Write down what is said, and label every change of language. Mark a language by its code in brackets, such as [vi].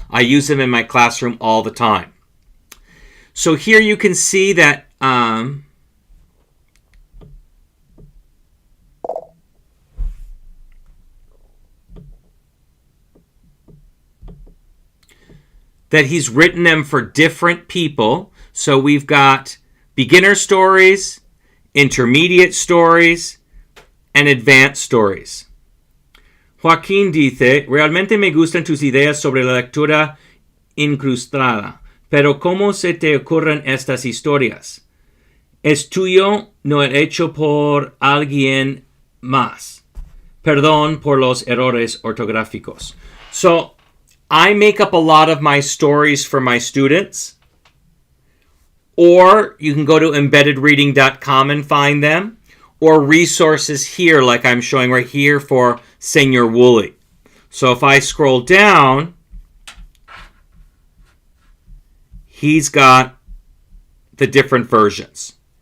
[en] I use them in my classroom all the time. So here you can see that that he's written them for different people. So we've got beginner stories, intermediate stories, and advanced stories. [es] Joaquín dice, realmente me gustan tus ideas sobre la lectura incrustada, pero ¿cómo se te ocurren estas historias? Es tuyo, no es hecho por alguien más. Perdón por los errores ortográficos. [en] So, I make up a lot of my stories for my students. Or you can go to embeddedreading.com and find them. Or resources here, like I'm showing right here for Senor Whaley. So if I scroll down, he's got the different versions.